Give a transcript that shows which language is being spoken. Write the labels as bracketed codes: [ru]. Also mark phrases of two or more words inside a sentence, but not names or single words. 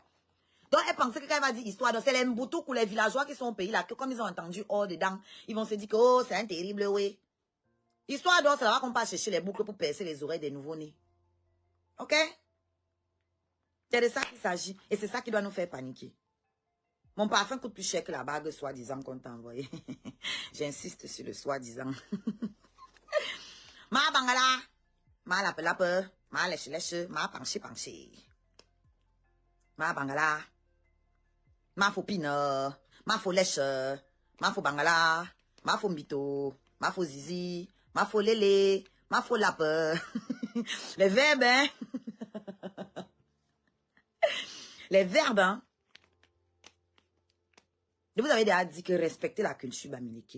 [fr] Donc, elle pensait que quand elle va dire histoire d'or, c'est les Mboutouk ou les villageois qui sont au pays là, que comme ils ont entendu or dedans, ils vont se dire que, oh, c'est un terrible, oui. Histoire d'or, c'est là qu'on passe chercher les boucles pour percer les oreilles des nouveaux-nés. Ok? C'est de ça qu'il s'agit. Et c'est ça qui doit nous faire paniquer. Mon parfum coûte plus cher que la bague soi-disant qu'on t'a envoyée. J'insiste sur le soi-disant. Ma bangala. Ma lape, ma lèche, ma panché. Ma bangala. Ma faux pina. Ma faux lèche. Ma faux bangala. Ma faux mbito. Ma faux zizi. Ma faux lélé. Ma faux lape. Les verbes, hein. Les verbes, hein. Je vous avais déjà dit que respecter la culture bamileke.